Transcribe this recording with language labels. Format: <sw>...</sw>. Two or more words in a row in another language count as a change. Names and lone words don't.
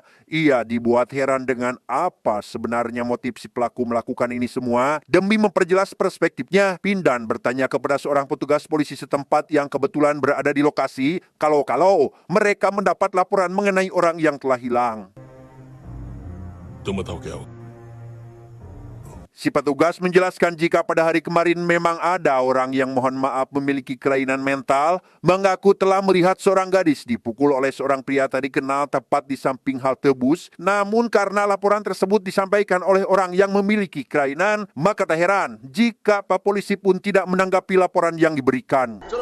<id>Ia dibuat heran dengan apa sebenarnya motif si pelaku melakukan ini semua. Demi memperjelas perspektifnya, Pindan bertanya kepada seorang petugas polisi setempat yang kebetulan berada di lokasi, kalau mereka mendapat laporan mengenai orang yang telah hilang.</id> <hi>तुम बताओ क्या हो?</hi> <id>Si petugas menjelaskan jika pada hari kemarin memang ada orang yang mohon maaf memiliki kelainan mental, mengaku telah melihat seorang gadis dipukul oleh seorang pria tadi kenal tepat di samping halte bus. Namun karena laporan tersebut disampaikan oleh orang yang memiliki kelainan, maka tak heran jika Pak Polisi pun tidak menanggapi laporan yang diberikan.</id>